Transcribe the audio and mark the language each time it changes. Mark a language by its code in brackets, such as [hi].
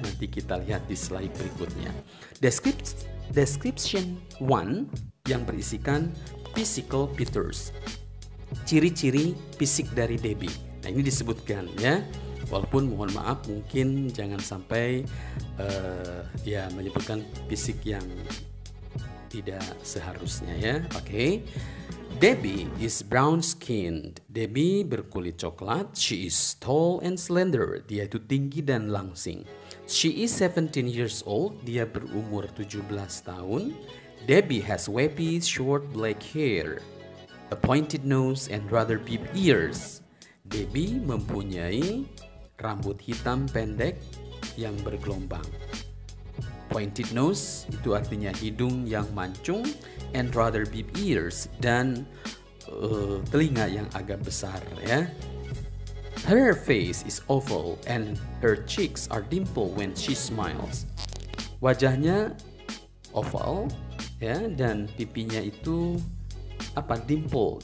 [id] Nanti kita lihat di slide berikutnya. Description 1 yang berisikan physical features. Ciri-ciri fisik dari Debbie. Nah, ini disebutkan ya. Walaupun mohon maaf mungkin jangan sampai dia menyebutkan fisik yang tidak seharusnya ya. Oke. [en] Debbie is brown skinned. Debbie [id] berkulit coklat. [en] She is tall and slender. [id] Dia itu tinggi dan langsing. [en] She is 17 years old. [id] Dia berumur 17 tahun. [en] Debbie has wavy short black hair, a pointed nose and rather big ears. [id] Debbie mempunyai rambut hitam pendek yang bergelombang. [en] Pointed nose [id] itu artinya hidung yang mancung, [en] and rather big ears, [id] dan telinga yang agak besar ya. [en] Her face is oval and her cheeks are dimple when she smiles. [id] Wajahnya oval ya, dan pipinya itu dimple.